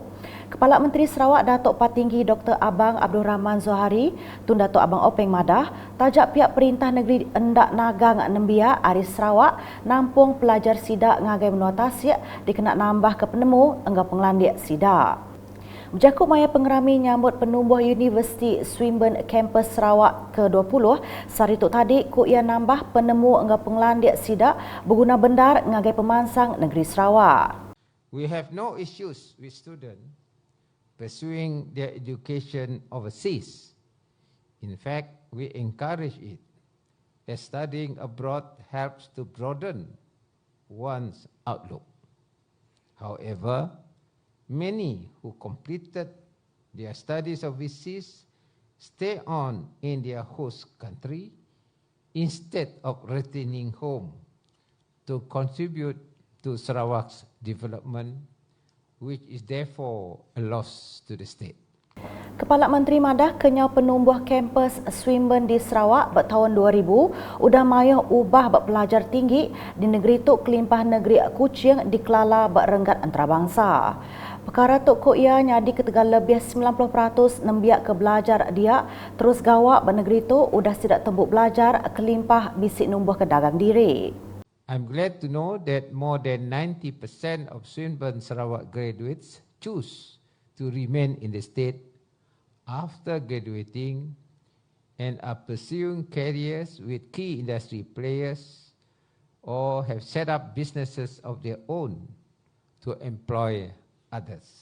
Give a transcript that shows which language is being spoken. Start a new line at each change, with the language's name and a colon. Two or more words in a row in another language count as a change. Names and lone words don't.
Iban: Kepala Menteri Sarawak Datuk Patinggi Dr. Abang Abdul Rahman Zohari, Tun Datuk Abang Openg Madah, tajak pihak Perintah Negeri Endak Nagang Nembiak Aris Sarawak nampung pelajar sidak ngagai Menua Tasik dikenak nambah ke penemu enggak penglandik sidak. Berjakut maya pengerami nyambut penumbuh Universiti Swinburne Kampus Sarawak ke-20, sarituk tadi ku ia nambah penemu enggak penglandik sidak berguna bendar ngagai pemansang negeri Sarawak.
English: We have no issues with students pursuing their education overseas. In fact, we encourage it, as studying abroad helps to broaden one's outlook. However, many who completed their studies overseas stay on in their host country instead of returning home to contribute to Sarawak's development, which is therefore a loss to the state.
Iban: Kepala Menteri Madah kenyau penumbuh kampus Swinburne di Sarawak bertahun 2000 udah mayuh ubah pelajar tinggi di negeri tu kelimpah negeri Kuching dikelala berenggat antarabangsa. Perkara tu ko ia nyadi ketegal lebih 90% nembiak ke belajar dia terus gawak bernegeri tu udah tidak tembuk belajar kelimpah bisik numbuh ke dagang diri.
English: I'm glad to know that more than 90% of Swinburne Sarawak graduates choose to remain in the state after graduating and are pursuing careers with key industry players or have set up businesses of their own to employ others.